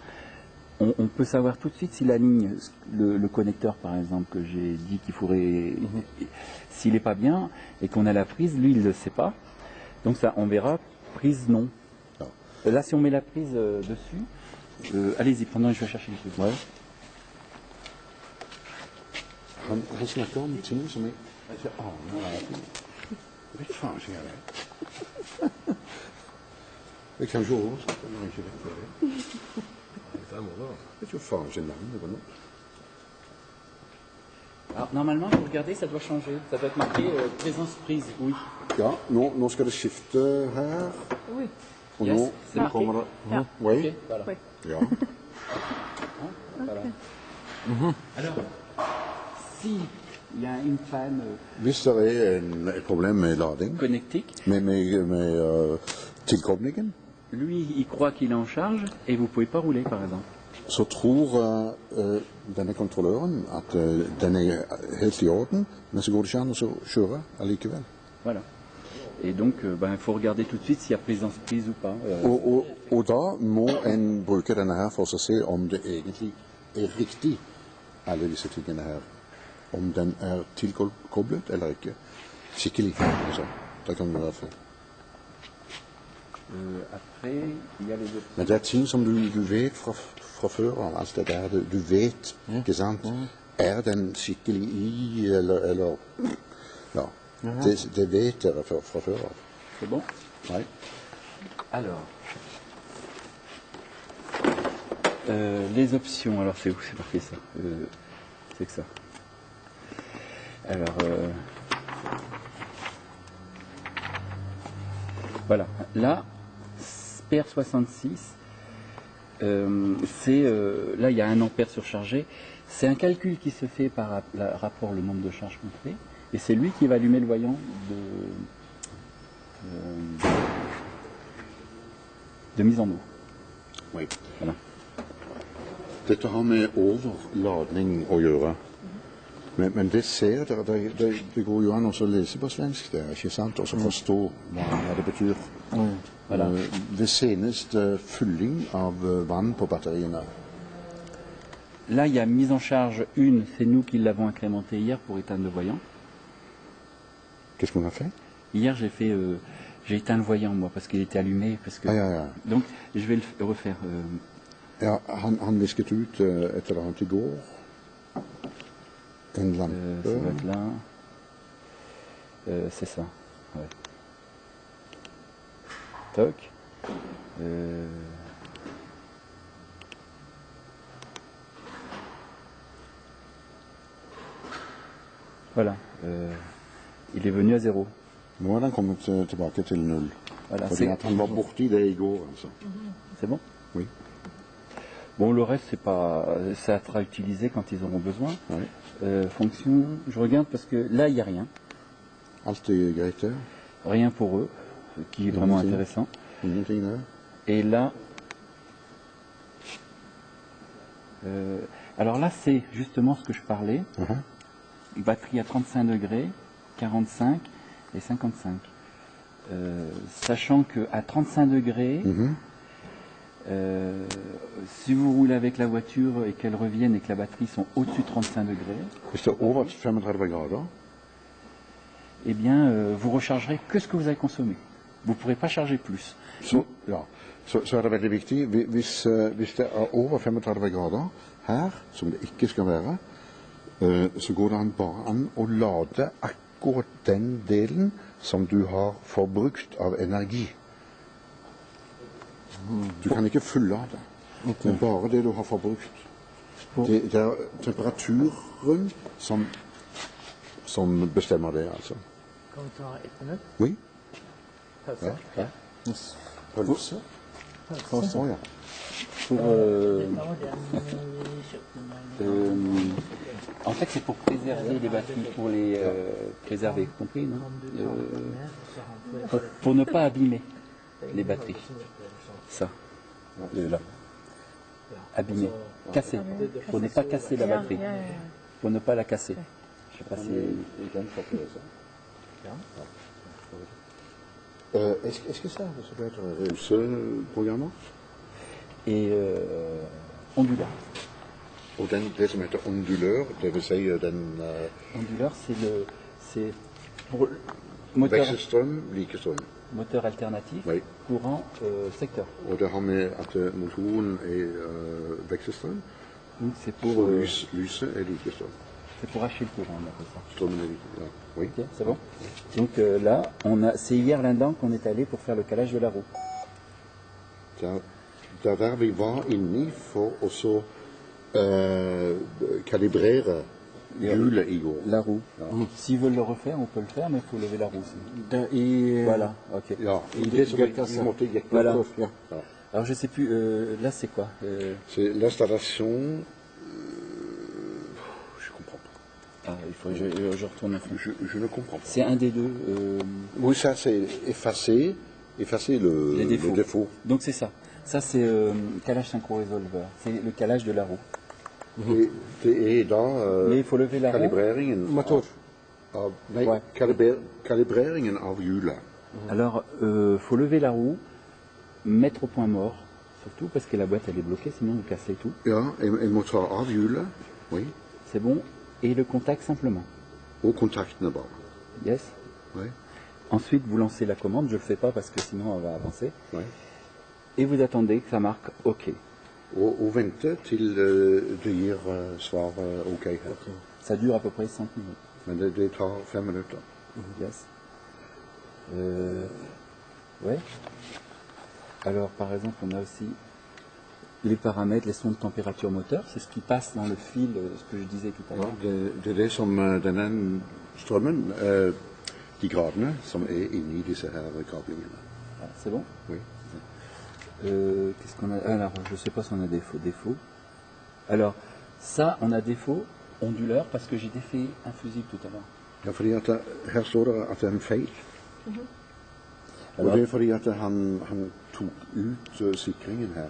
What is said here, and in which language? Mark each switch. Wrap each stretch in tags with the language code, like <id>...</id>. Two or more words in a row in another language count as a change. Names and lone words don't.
<fr>On peut savoir tout de suite si la ligne, le connecteur par exemple que j'ai dit qu'il faudrait, s'il n'est pas bien et qu'on a la prise, lui il ne le sait pas. Donc ça, on verra prise non. Là si on met la prise dessus, allez-y, pendant que je vais chercher les trucs. Ouais.</fr> <no>Han snakker om ting som jeg vet faen ikke jeg vet. Jeg kan ikke oversette når jeg ikke vet det. Je vet jo faen ikke navnet på noe.</no> <fr>Alors, normalement, vous regardez, ça doit changer. Ça doit être marqué présence prise, oui.</fr> <no>Ja, nå skal det skifte her.</no> <fr>Oui.</fr> <no>Og Yes, nå</no> <fr>c'est marqué.</fr> <no>kommer det... Ja.</no> <fr>Oui. Ok, voilà. Oui.</fr> <no>Ja.</no> <fr>Voilà. Alors, si il y a une panne</fr> <no>Hvis det et problem med lading,</no> <fr>connectique,</fr> <no>med tilkoblingen,</no> <fr>lui, il croit qu'il est en charge et vous ne pouvez pas rouler, par exemple.</fr> <no>så tror denne kontrolløren at den helt i orden, men så går det ikke an å kjøre allikevel.</no> <fr>Voilà. Et donc, il faut regarder tout de suite s'il y a présence prise ou pas.</fr> <no>Og da må en bruke denne her for å se om det egentlig riktig, alle disse tingene her. Om den tilkoblet eller ikke. Skikkelig. Altså. Da kan det være feil.</no> <fr>Après, il y a les autres.</fr> <no>Men det ting som du vet fra før av, alt det der, du vet, ikke sant? Den skikkelig i, eller ja, det vet dere fra før av.</no> <fr>C'est bon?</fr> <no>Nei.</no> <fr>Alors, les options, alors c'est où? C'est marqué ça. C'est que ça. Alors, voilà. Là, PR66, là il y a 1 ampère surchargé. C'est un calcul qui se fait par rapport au nombre de charges qu'on fait. Et c'est lui qui va allumer le voyant de mise en eau. Oui. Voilà.</fr> <no>Dette har med overladning å gjøre. Men det ser dere, det går jo an å lese på svensk der, ikke sant? Og så forstå hva det betyr.</no> <fr>Voilà.</fr> <no>Det seneste fylling av vann på batteriene.</no> <fr>Là, il y a mise en charge 1, c'est nous qui l'avons incrémenté hier pour éteindre le voyant. Qu'est-ce qu'on a fait? Hier, j'ai éteint le voyant, moi, parce qu'il était allumé. Parce que...</fr> <no>Ja.</no> <fr>Donc, je vais le refaire.</fr> <no>Ja, han visket ut et eller annet i går. En lampe.</no> <fr>Ça doit être là. C'est ça. Ouais. Toc. Voilà. Il est venu à 0.</fr> <no>Nå er den kommet tilbake til 0.</no> <fr>Voilà,</fr> <no>Fordi at han var borti det i går, altså.</no> <fr>C'est bon? Oui. Bon, le reste, ça sera utilisé quand ils auront besoin. Oui. Fonction, je regarde parce que là, il n'y a rien.</fr> <no>Alt er greit der.</no> <fr>Rien pour eux, ce qui est vraiment</fr> <no>Ingenting.</no> <fr>intéressant.</fr> <no>Ingenting der.</no> <fr>Et là, alors là, c'est justement ce que je parlais. Batterie à 35 degrés, 45 et 55. Sachant qu'à 35 degrés, si vous roulez avec la voiture et qu'elle revienne et que la batterie sont au-dessus de 35 degrés,</fr> <no>Hvis det er over 35 grader,</no> <fr>eh bien, vous rechargerez que ce que vous avez consommé. Vous ne pourrez pas charger plus.</fr> <no>så er det veldig viktig. Hvis det er over 35 grader her, som det ikke skal være, så går det bare an å lade akkurat den delen som du har forbrukt av energi. Du kan ikke fullade. Det er bare det du har forbrukt. Det er temperaturen som bestemmer det, altså. Kan vi ta 1 minutt?</no> <fr>Oui. Pause?</fr> <no>Ja. Pølse? Å ja.</no> <fr>Pour,</fr> <no>Dette var den vi kjøpte med</no> <fr>en fait, c'est pour préserver les batteries, pour les préserver, compris, non? Pour ne pas abîmer les batteries. Ça, là. Abîmer, casser. Pour ne pas casser la batterie. Pour ne pas la casser. Je sais pas si... Est-ce que ça peut être ce programme? Et onduleur.</fr> <no>Og det som heter ondulør, det vil si den</no> <fr>Onduleur, c'est pour moteur,</fr> <no>vekselstrøm, likestrøm.</no> <fr>moteur alternatif, Oui. courant secteur.</fr> <no>Og det har med at motoren er vekselstrøm,</no> <fr>Donc c'est pour,</fr> <no>og lyset er likestrøm.</no> <fr>c'est pour hacher le courant, on appelle ça.</fr> <no>Strømmen er like, ja.</no> <fr>Oui. Ok, c'est bon. Donc là, c'est hier là-dedans qu'on est allé pour faire le calage de la roue.</fr> <no>Det er der vi var inni for å så kalibrere hjulet i går.</no> <fr>La roue. S'ils veulent le refaire, on peut le faire, mais il faut lever la roue. aussi. Voilà, ok.</fr> <no>Ja, i det som vi måtte jekke</no> <fr>Voilà.</fr> <no>opp. Ja.</no> <fr>Alors je sais plus, là c'est quoi C'est l'installation. Je comprends pas. Ah, il faut que je retourne à fond. Je ne comprends pas. C'est un des deux. Oui, ça c'est effacer le Les défauts. le défaut. Donc c'est ça. Ça c'est calage synchro-resolver. C'est le calage de la roue.</fr> <no>Det er da</no> <fr>Mais il faut lever la roue.</fr> <no>kalibreringen Motor. av, nei,</no> <fr>Ouais.</fr> <no>kalibreringen av hjulet.</no> <fr>Alors, faut lever la roue, mettre au point mort, surtout parce que la boîte elle est bloquée, sinon vous cassez tout.</fr> <no>Ja, jeg må ta av hjulet,</no> <fr>oui, C'est bon. Et le contact simplement.</fr> <no>og kontaktene bare. Yes.</no> <fr>Oui, Ensuite, vous lancez la commande. Je le fais pas parce que sinon on va avancer. oui. Et vous attendez que ça marque OK.</fr> <no>Og vente til det gir svar ok her.</no> <fr>Ça dure à peu près 5 minutes.</fr> <no>Men det tar 5 minutter. Yes.</no> <fr>Ouais. Alors, par exemple, on a aussi les paramètres, les sons de température moteur. C'est ce qui passe dans le fil, ce que je disais tout à</fr> <no>Ja,</no> <fr>l'heure.</fr> <no>det er det som denne strømmen, de gradene som er inni disse her kablingene.</no> <fr>Voilà, c'est bon. Oui. Qu'est-ce qu'on a? Alors, je sais pas si on a des défauts. Alors, ça, on a défaut onduleur parce que j'ai défait un fusible tout à l'heure.</fr> <no>Ja, fordi at her står det at det er en feil. Og det er fordi at han tok ut sikringen her.</no>